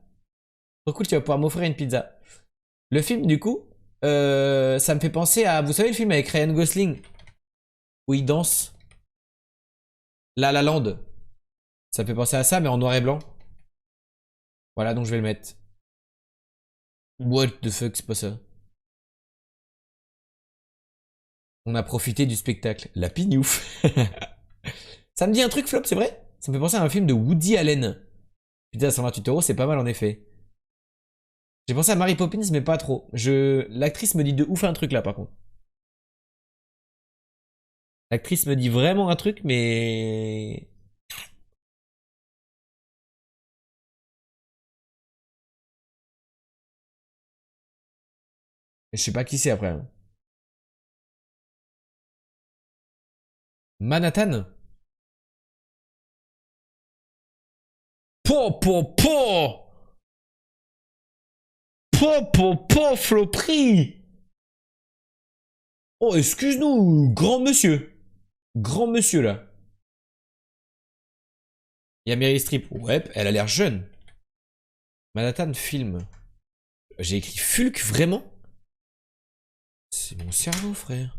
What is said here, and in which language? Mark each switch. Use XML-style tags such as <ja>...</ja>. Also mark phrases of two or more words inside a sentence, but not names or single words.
<fr>Trop cool, tu vas pouvoir m'offrir une pizza. Le film, du coup, ça me fait penser à... Vous savez le film avec Ryan Gosling? Où il danse? La La Land. Ça me fait penser à ça, mais en noir et blanc. Voilà, donc je vais le mettre.</fr> <en>What the fuck,</en> <fr>c'est pas ça. On a profité du spectacle. La pignouf. Ça me dit un truc, Flop, c'est vrai? Ça me fait penser à un film de Woody Allen. Putain, 128 €, c'est pas mal en effet. J'ai pensé à Mary Poppins, mais pas trop. L'actrice me dit de ouf un truc là, par contre. L'actrice me dit vraiment un truc, mais... Je sais pas qui c'est après, hein. Manhattan? Po, po, po! Po, po, po, Flopri! Oh, excuse-nous, grand monsieur. Grand monsieur, là. Il y a Meryl Streep. Ouais, elle a l'air jeune. Manhattan film. J'ai écrit Fulk, vraiment? C'est mon cerveau, frère.</fr>